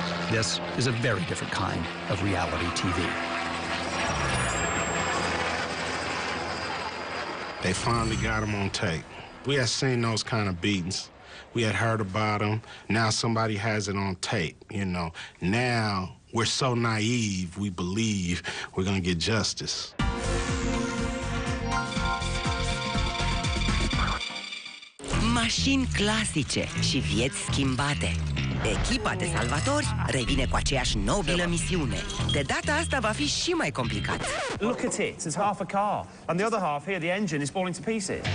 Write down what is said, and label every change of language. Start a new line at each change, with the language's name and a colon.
English: This is a very different kind of reality TV. They finally got him on tape. We had seen those kind of beatings. We had heard about them. Now somebody has it on tape, you know. Now we're so naive, we believe we're gonna get justice.
Romanian: Mașini clasice și vieți schimbate. Echipa de salvatori revine cu aceeași nobilă misiune. De data asta va fi și mai complicat.
English: Look at it, it's half a car. And the other half here, the engine is falling to pieces.